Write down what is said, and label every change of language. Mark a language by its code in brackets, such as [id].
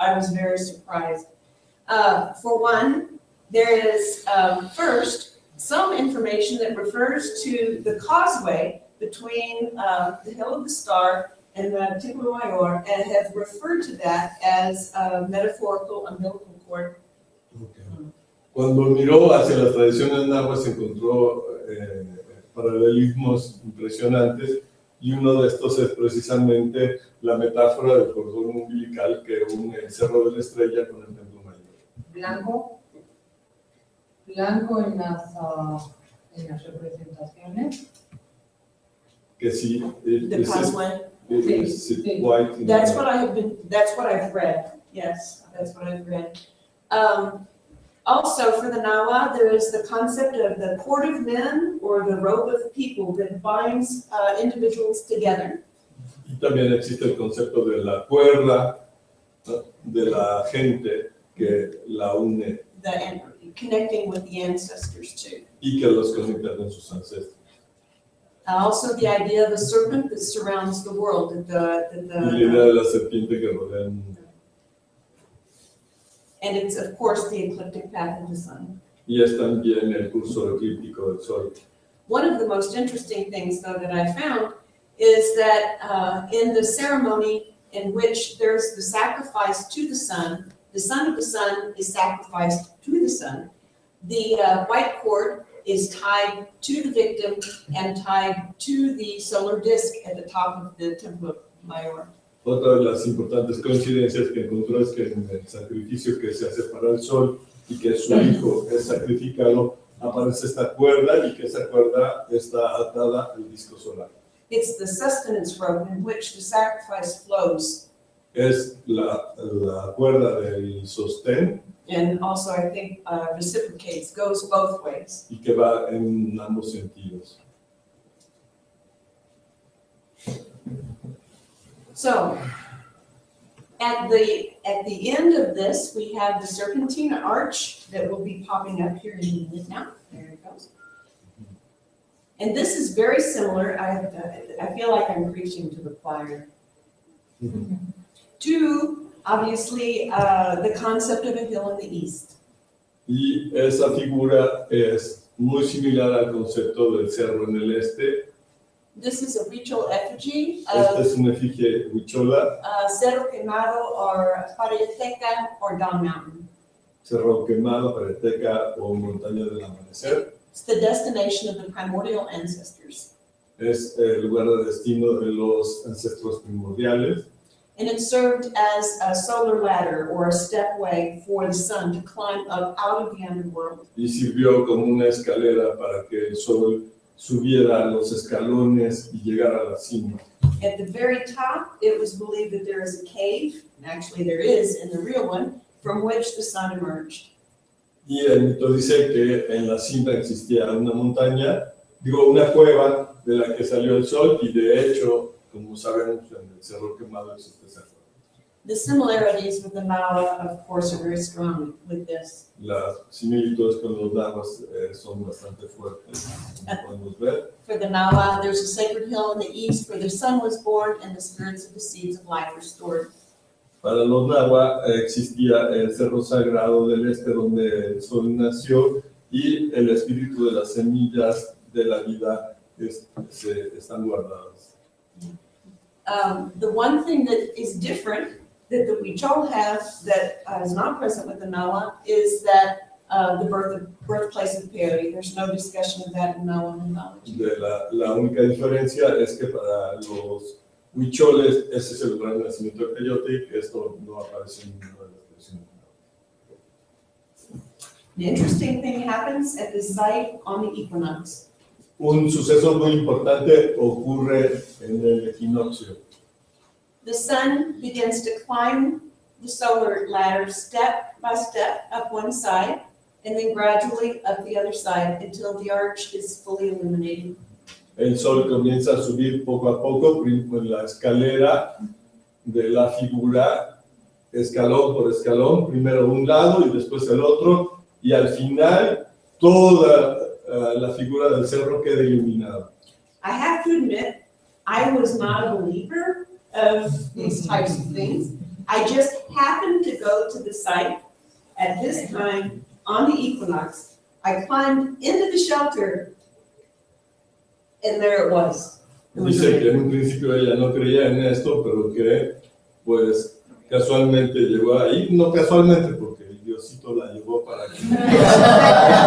[en] I was very surprised. For one, there is first some information that refers to the causeway between the Hill of the Star and the Título Mayor, and have referred to that as a metaphorical umbilical cord. Okay. [es] Cuando miró hacia las tradiciones nahuas se encontró paralelismos impresionantes, y uno de estos es precisamente la metáfora del cordón umbilical que une el Cerro de la Estrella con el Templo Mayor. Blanco en las representaciones. Que sí, [en] The causeway. white. That's what I've read. Yes, that's what I've read. Also, for the Nahua, there is the concept of the cord of men or the rope of people that binds individuals together. [es] Y también existe el concepto de la cuerda, ¿no?, de la gente que la une [en] Connecting with the ancestors too. [es] y que los conecta con sus ancestros. [en] Also, the idea of a serpent that surrounds the world. [es] Y la idea de la serpiente que rodea el mundo. [en] And it's, of course, the ecliptic path of the sun. [es] Y es también el curso eclíptico del sol. [en] One of the most interesting things, though, that I found is that in the ceremony in which there's the sacrifice to the sun of the sun is sacrificed to the sun. The white cord is tied to the victim and tied to the solar disk at the top of the Templo Mayor. [es] Otra de las importantes coincidencias que encontró es que en el sacrificio que se hace para el sol y que su hijo es sacrificado, aparece esta cuerda y que esa cuerda está atada al disco solar. [en] It's the sustenance rope in which the sacrifice flows. [es] Es la cuerda del sostén. [en] And also, I think, reciprocates, goes both ways. [es] Y que va en ambos sentidos. [en] So, at the end of this, we have the serpentine arch that will be popping up here in a minute now. There it goes. And this is very similar. I feel like I'm preaching to the choir. To, obviously, the concept of a hill in the east. [es] Y esa figura es muy similar al concepto del cerro en el este. [en] This is a Huichol effigy [es] Esta [en] of [es] es una efigie huichola. [en] Cerro Quemado or Pareteca or Dawn Mountain. [es] Cerro Quemado, Pareteca o Montaña del Amanecer. [en] It's the destination of the primordial ancestors. [es] Es el lugar de destino de los ancestros primordiales. [en] And it served as a solar ladder or a stepway for the sun to climb up out of the underworld. [es] Y sirvió como una escalera para que el sol subiera los escalones y llegara a la cima. [en] At the very top, it was believed that there is a cave, and actually there is in the real one, from which the sun emerged. [es] Y el mito dice que en la cima existía una montaña, una cueva de la que salió el sol, y de hecho, como sabemos, en el Cerro Quemado existe esa cueva. [en] The similarities with the Nahua, of course, are very strong with this. [es] Las similitudes con los nahuas son bastante fuertes, como podemos ver. [en] For the Nahua, there's a sacred hill in the east where the sun was born and the spirits of the seeds of life were stored. [es] Para los nahua existía el cerro sagrado del este donde el sol nació y el espíritu de las semillas de la vida están guardadas. [en] The one thing that is different that the Huichol have that is not present with the Nahua is that the birthplace of Peri. There's no discussion of that in Nahua mythology. [es] La única diferencia es que para los huicholes ese es el lugar de nacimiento de Peyote y que esto no aparece en ninguna de las tradiciones. [en] The interesting thing happens at this site on the equinox. [es] Un suceso muy importante ocurre en el equinoccio. [en] The sun begins to climb the solar ladder step by step up one side, and then gradually up the other side until the arch is fully illuminated. [es] El sol comienza a subir poco a poco en la escalera de la figura, escalón por escalón, primero un lado y después el otro, y al final toda la figura del cerro queda iluminada. [en] I have to admit, I was not a believer of these types of things. I just happened to go to the site at this time on the equinox. I climbed into the shelter, and there it was. [es] Dice que en un principio ella no creía en esto, pero que pues casualmente llegó ahí, no casualmente porque el Diosito la llevó para aquí.